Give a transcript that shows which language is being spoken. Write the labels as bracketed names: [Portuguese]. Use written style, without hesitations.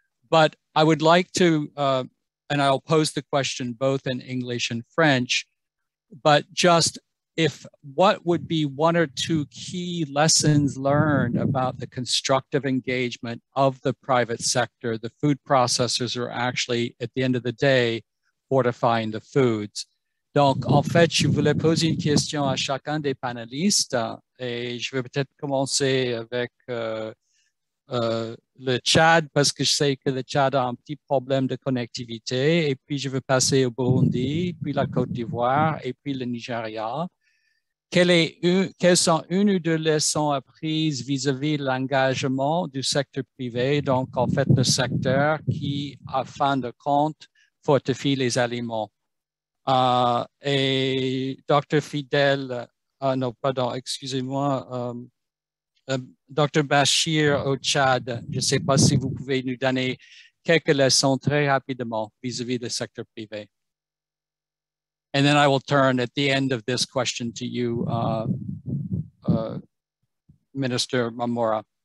[English] But I would like to, and I'll pose the question both in English and French, but just if what would be one or two key lessons learned about the constructive engagement of the private sector? The food processors are actually, at the end of the day, fortifying the foods. [French] Donc, en fait, je voulais poser une question à chacun des panélistes et je vais peut-être commencer avec le Tchad parce que je sais que le Tchad a un petit problème de connectivité et puis je vais passer au Burundi, puis la Côte d'Ivoire et puis le Nigeria. Quelles sont une ou deux leçons apprises vis-à-vis de l'engagement du secteur privé, donc en fait le secteur qui, à fin de compte, fortifie les aliments? Et Dr. Fidel, non, pardon, excusez-moi, Dr. Bachir au Tchad, je ne sais pas si vous pouvez nous donner quelques leçons très rapidement vis-à-vis du secteur privé. [English] And then I will turn at the end of this question to you, Minister Mamora.